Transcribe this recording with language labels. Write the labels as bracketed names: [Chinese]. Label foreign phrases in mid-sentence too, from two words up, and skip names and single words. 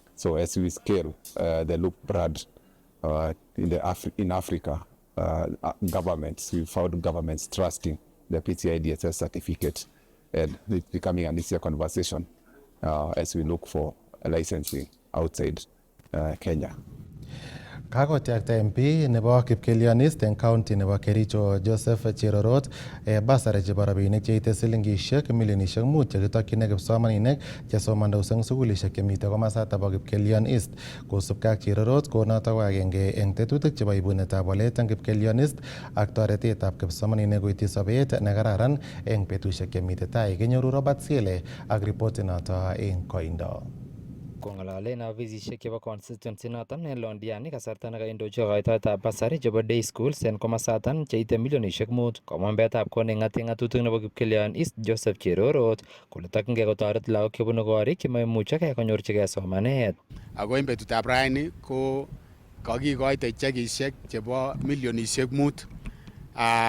[English] So as we scale the loop brand in Africa, governments, we found governments trusting the PCI DSS certificate, and it's becoming an easier conversation as we look for licensing outside Kenya. [Kalenjin] Kakotyakta MP nebo kipkelionist en county nebo Kericho Joseph Cherorot basari chebo rabinik cheite silingishek milionishek 5 chekitokyine kipsomaninik chesomandos eng sukulishek chemite komasata bo Kipkelion East. Kosubkei ak Cherorot ko noto ko agenge eng tetutik chebo ibunetab walet eng Kipkelion East ak toretetab kipsomaninik koityi sobet nekararan eng betusiek chemite tai. Kenyoru Robert Siele ak ripotit noto eng koindo. Kong'alalen afisishek chebo constituency noton en Londiani kasarta nekaindochi kokoitoetab basari chebo [English] day schools [Kalenjin] en komasatan cheite milionishek 5, komwa mbetab kot neng'ate ng'atutik nebo Kipkelion East Joseph Cherorot kole tokyin kotoret lagok chebunu korik chemaimuchegei konyorchigei somanet. Ako en betutab raini ko kakikoite chekishek chebo milionishek 5.